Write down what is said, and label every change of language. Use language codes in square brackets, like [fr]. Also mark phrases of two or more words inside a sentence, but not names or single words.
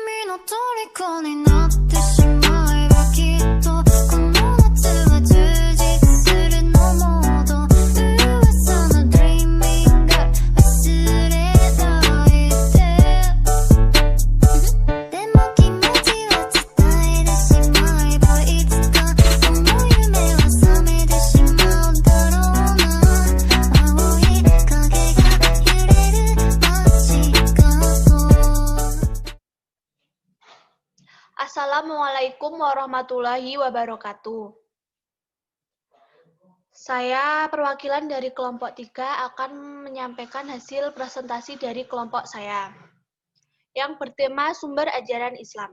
[ja] の虜になってしまえばきっとこの夏は充実するのモード噂のドリーミング忘れないででも気持ちは伝えてしまえばいつかその夢は覚めてしまうだろうな青い影が揺れる街角 [ar] السلام عليكم ورحمة الله وبركاته. [id] Saya perwakilan dari kelompok 3 akan menyampaikan hasil presentasi dari kelompok saya yang bertema sumber ajaran Islam.